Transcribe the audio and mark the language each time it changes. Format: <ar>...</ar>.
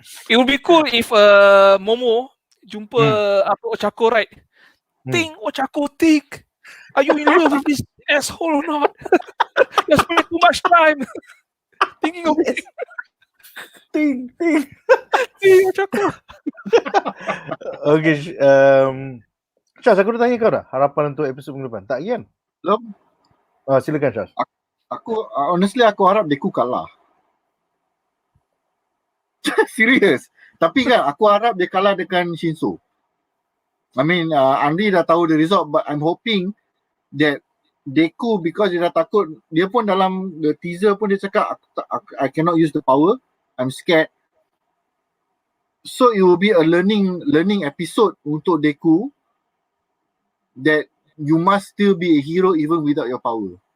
<en>It would be cool if Momo</en> <ms>jumpa</ms> <en>Ochako, right? Think, Ochako, think. Are you in love with this asshole or not? You're spending too much time thinking of it. Think. Think, Ochako.</en> <ms>Okay, Shaz, aku dah tanya kau dah harapan untuk episod minggu depan. Tak kan? Belum. Silakan Shaz. Aku honestly aku harap Deku kalah. Serius. Tapi kan aku harap dia kalah dengan Shinso.</ms> <en>I mean Andri</en> <ms>dah tahu</ms> <en>the result, but I'm hoping that Deku, because</en> <ms>dia dah takut, dia pun dalam</ms> <en>the teaser</en> <ms>pun dia cakap</ms> <en>I cannot use the power, I'm scared. So it will be a learning episode</en> <ms>untuk</ms> <en>Deku that you must still be a hero even without your power.</en>